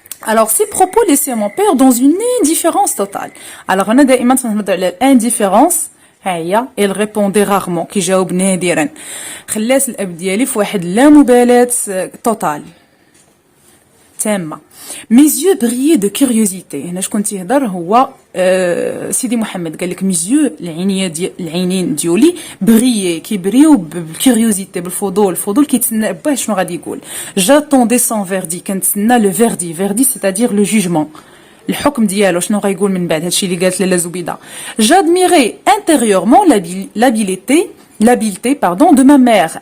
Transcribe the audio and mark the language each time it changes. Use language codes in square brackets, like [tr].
[fr] Alors ces propos laissaient mon père dans une indifférence totale. [ar] Alors انا دائما تنهضر على الانديفيرونس. ها هي [fr] il répondait rarement [ar] كيجاوب نادرا. خلات الاب ديالي في واحد لا مبالاة توتال تامه. [fr] Mes yeux brillaient de curiosité. [ar] هنا شكون تيهضر هو سيدي محمد قال لك [fr] mes yeux [ar] العينين ديولي بريي كيبريو بالكيوريوزيتي بالفضول. الفضول كيتسنى باه شنو غادي يقول. [fr] J'attendais son verdict. [ar] كنتسنى لو فيردي [fr] c'est-à-dire le jugement. [ar] الحكم ديالو شنو غايقول من بعد هادشي اللي قالت لاله زبيده. [fr] J'admirais intérieurement l'habileté de ma mère.